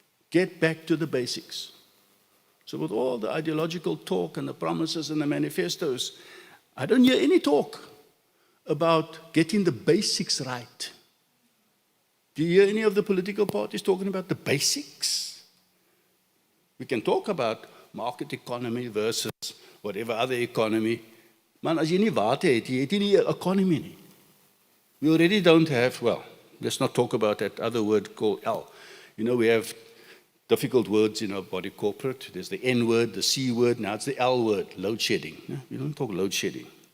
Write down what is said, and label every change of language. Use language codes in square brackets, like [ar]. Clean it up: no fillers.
[en] Get back to the basics. So with all the ideological talk and the promises and the manifestos, I don't hear any talk about getting the basics right. Do you hear any of the political parties talking about the basics? We can talk about market economy versus whatever other economy. [af] Man, as jy nie water het, jy het nie 'n economy nie. [en] We already don't have, well, let's not talk about that other word called L. You know, we have difficult words in our body corporate. There's the N word, the C word, now it's the L word, load shedding. We don't talk load shedding.